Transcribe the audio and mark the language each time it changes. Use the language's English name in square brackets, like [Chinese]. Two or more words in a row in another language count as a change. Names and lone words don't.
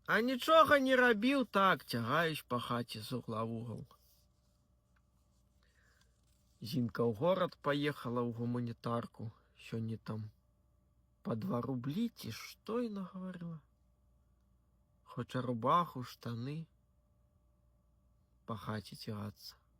[Belarusian] А нічога не рабіў, так, цягаеш па хаце з [Russian] угла в угол. [Belarusian] Зінка ў горад паехала ў гуманітарку. Сёння там по 2 рублі, ці што яна гаварыла? Хоча рубаху, штаны па хаце цягацца.